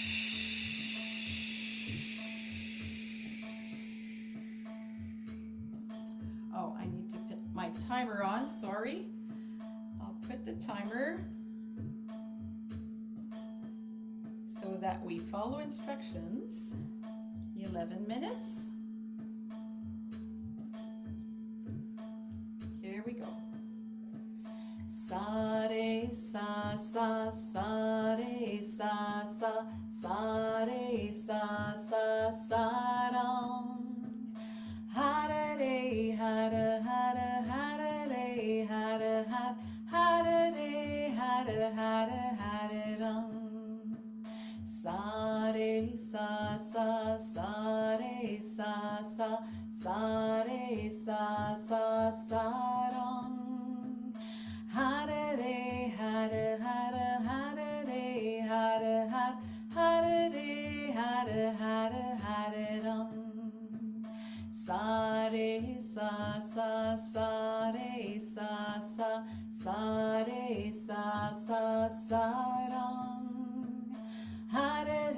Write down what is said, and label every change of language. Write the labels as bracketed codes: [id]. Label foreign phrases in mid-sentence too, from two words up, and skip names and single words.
[en] Oh, I need to put my timer on, sorry. I'll put the timer so that we follow instructions. 11 minutes. Here we go. Sa re sa sa sa re sa sa sa re sa sa sa ram. [sa] Hara re hara hara hara re hara har hara re hara hara hara ram. Sa re sa sa sa re sa sa sa re sa sa sa ram. Hara re hara hara hara re hara har hara re hara hara hara ram. Sa re sa sa sa re sa sa sa re sa sa sa ram. Hara